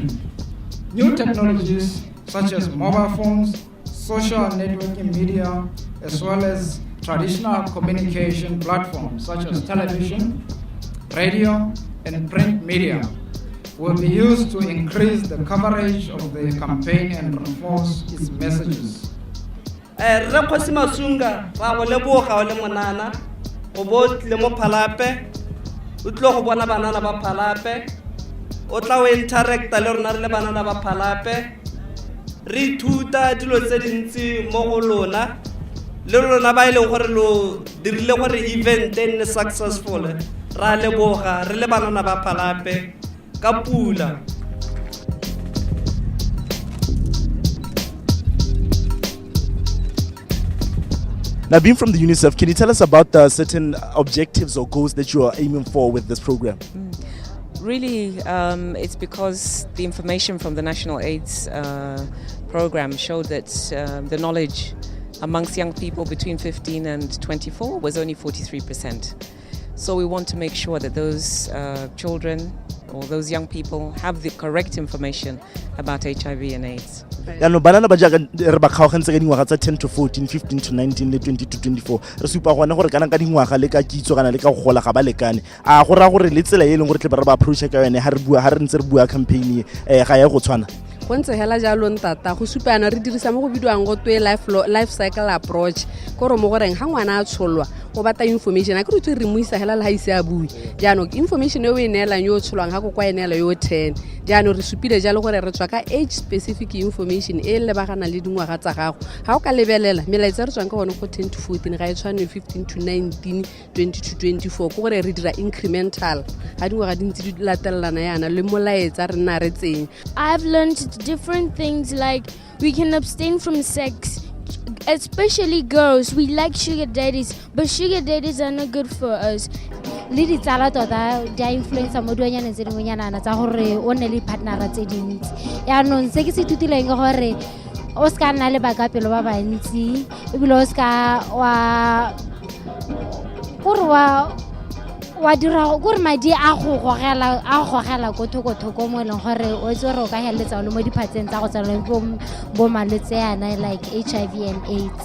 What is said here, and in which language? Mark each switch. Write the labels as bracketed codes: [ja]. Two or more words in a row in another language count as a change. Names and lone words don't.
[en] New technologies such as mobile phones, social networking media, as well as traditional communication platforms such as television, radio, and print media will be used to increase the coverage of the campaign and reinforce its messages. [tn] Rakhosi Masunga ra go leboga o le monana go botle mo phalape o tlo go bona banana ba phalape o tla o interacta le rona re le banana ba phalape re ithuta dilo tse dintsi mo go lona le rona ba ile gore lo dirile gore event e nne successful ra leboga re le banana ba phalape ka pula. [en] Now, being from the UNICEF, can you tell us about the certain objectives or goals that you are aiming for with this program? Really, it's because the information from the National AIDS program showed that the knowledge amongst young people between 15 and 24 was only 43%. So we want to make sure that those children or those young people have the correct information about HIV and AIDS. [tn] No banana ba jaaka re ba kgaogantse ka dingwaga tsa 10 to 14, 15 to 19 le 20 to 24 re supa gone gore kana ka dingwaga le ka kitso kana le ka go gola ga ba lekane a go ra gore le tsela e leng gore tle ba re ba approach ka yone ha re ntse re bua campaign ga ya go tshwana go ntse hela jalo ntata go supana re dirisa mo go bidiwang go twe [en] life cycle approach [tn] go re mo goreng ha ngwana a tsholwa go bata information a ke re re mo isa hela la ise a bui jaanong information e o e neelang yo tsholwang ha go kwa enela yo 10 jaanong re supile jalo gore re tswa ka [en] age specific information [tn] e le bagana le dingwaga tsa gago ha o ka lebelela melaetsa re tswang ka gone go 10 to 14 ga e tshwane 15 to 19 20 to 24 go gore re dira incremental ha dingwaga di ntse di latelana yana le molaetsa re nna re tseng. [en] I've learned different things like we can abstain from sex, especially girls. We like sugar daddies, but sugar daddies are not good for us. [tn] le ditsala tota di a influencer mo dionyana tse dingwenyana tsa gore o nne le partnera tse dintsi yaanong se ke se ithutileng ke gore o ska nna le bakapelo ba bantsi ebile o ska wa dira gore madi a go gogela ko thoko mo leng gore o itse gore o ka heletsa le mo diphatseng tsa go tsala bo malwetse yana [en] like HIV and AIDS.